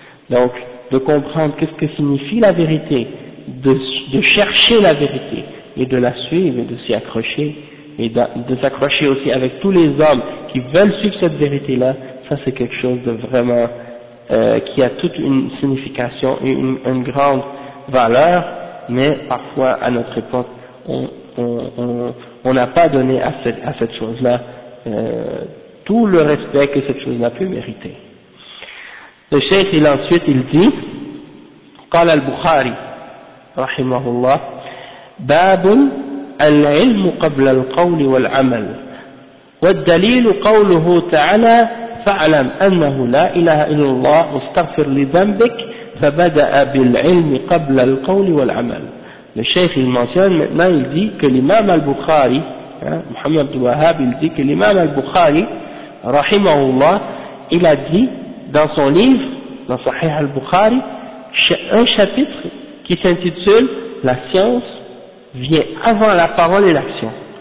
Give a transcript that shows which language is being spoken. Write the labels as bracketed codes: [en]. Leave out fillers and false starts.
[fr] Donc, de comprendre qu'est-ce que signifie la vérité, de chercher la vérité et de la suivre et de s'y accrocher et de s'accrocher aussi avec tous les hommes qui veulent suivre cette vérité-là, ça c'est quelque chose de vraiment qui a toute une signification et une grande valeur, mais parfois à notre époque, on n'a pas donné à cette chose-là tout le respect que cette chose-là peut mériter. Le cheikh, il dit, [ar] قال البخاري رحمه الله باب العلم قبل القول والعمل والدليل قوله تعالى فاعلم أنه لا إله إلا الله واستغفر لذنبك فبدأ بالعلم قبل القول والعمل. الشيخ المنصور [fr] maintenant il dit que l'imam al-Bukhari, Muhammad ibn Wahhab, il dit que l'imam al-Bukhari [ar] رحمه الله, [fr] il a dit dans son livre, dans Sahih al-Bukhari, un chapitre qui s'intitule la science vient avant la parole et l'action.